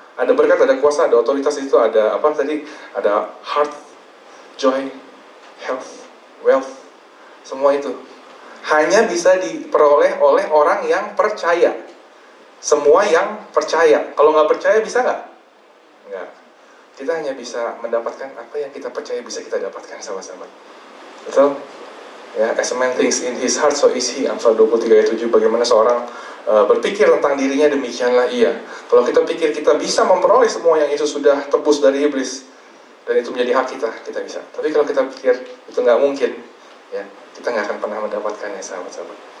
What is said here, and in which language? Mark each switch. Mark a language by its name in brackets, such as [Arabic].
[Indonesian] Ada berkat, ada kuasa, ada otoritas, itu ada apa tadi? Ada heart, joy, health, wealth, semua itu hanya bisa diperoleh oleh orang yang percaya. Semua yang percaya. Kalau nggak percaya bisa nggak? Nggak. Kita hanya bisa mendapatkan apa yang kita percaya bisa kita dapatkan, sahabat-sahabat. Betul? [English] Ya, as a man thinks in his heart, so is he. [Indonesian] Amsal 23 ayat 7. Bagaimana seorang berpikir tentang dirinya, demikianlah ia. Kalau kita pikir kita bisa memperoleh semua yang Yesus sudah tebus dari iblis, dan itu menjadi hak kita, kita bisa. Tapi kalau kita pikir itu nggak mungkin, ya, kita nggak akan pernah mendapatkannya, sahabat-sahabat.